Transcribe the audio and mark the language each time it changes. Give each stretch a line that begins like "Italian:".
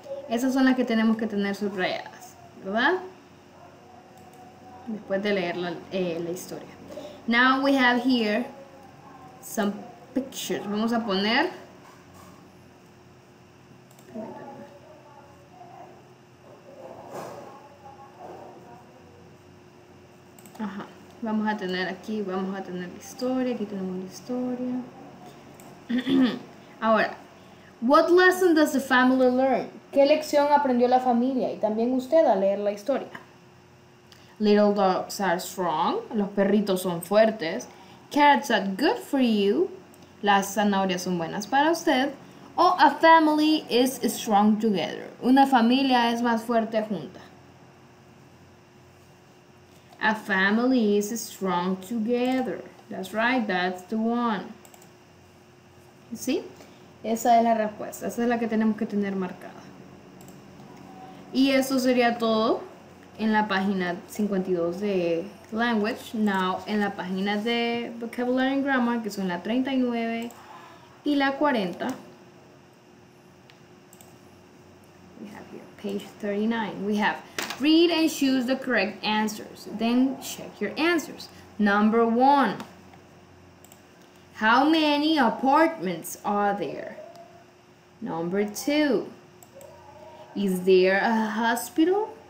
Spanish: Esas son las que tenemos que tener subrayadas, ¿verdad? Después de leer la historia.
English: Now we have here some pictures.
Spanish: Vamos a poner. Vamos a tener aquí, vamos a tener la historia. Aquí tenemos la historia.
English: Ahora, what lesson does the family learn?
Spanish: ¿Qué lección aprendió la familia? Y también usted al leer la historia.
English: Little dogs are strong.
Spanish: Los perritos son fuertes.
English: Carrots are good for you.
Spanish: Las zanahorias son buenas para usted.
English: O a family is strong together.
Spanish: Una familia es más fuerte junta.
English: A family is strong together. That's right, that's the one.
Spanish: ¿Sí? Esa es la respuesta. Esa es la que tenemos que tener marcada. Y eso sería todo en la página 52 de Language. Now, en la página de Vocabulary and Grammar, que son la 39 y la 40.
English: We have here page 39. We have read and choose the correct answers. Then check your answers. Number 1. How many apartments are there? Number 2. Is there a hospital?